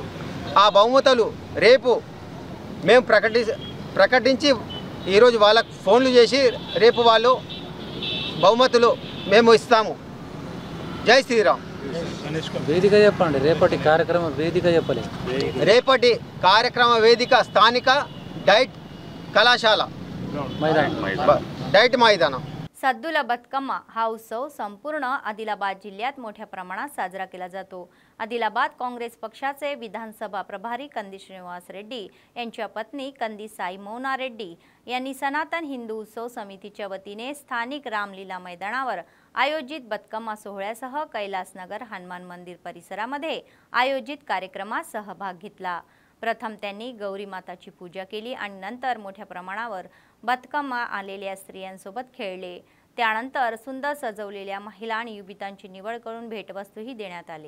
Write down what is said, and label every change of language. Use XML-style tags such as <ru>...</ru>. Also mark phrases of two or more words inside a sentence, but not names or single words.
<te>ఆ బహుమతులు రేపు మేము ప్రకటించి ఈరోజు వాళ్ళకు ఫోన్లు చేసి రేపు వాళ్ళు బహుమతులు మేము ఇస్తాము. జై శ్రీరామ్. వేదిక చెప్పండి. రేపటి కార్యక్రమ వేదిక చెప్పలే. రేపటి కార్యక్రమ వేదిక స్థానిక డైట్</te> <mr>कलाशाला डाईट मैदान. सद्दुला बतकम्मा हा उत्सव संपूर्ण आदिलाबाद जिल्ह्यात मोठ्या प्रमाणात साजरा केला जातो. आदिलाबाद काँग्रेस पक्षाचे विधानसभा प्रभारी कंदी श्रीनिवास रेड्डी यांच्या पत्नी कंदी साई मौना रेड्डी यांनी सनातन हिंदू उत्सव समितीच्या वतीने स्थानिक रामलीला मैदानावर आयोजित बतकम्मा सोहळ्यासह कैलासनगर हनुमान मंदिर परिसरामध्ये आयोजित कार्यक्रमात सहभाग घेतला. प्रथम त्यांनी गौरी माताची पूजा केली आणि नंतर मोठ्या प्रमाणावर बतकम्मा आलेल्या स्त्रियांसोबत खेळले. त्यानंतर सुंदर सजवलेल्या महिला आणि युवतींची निवड करून भेटवस्तूही देण्यात आले.</mr>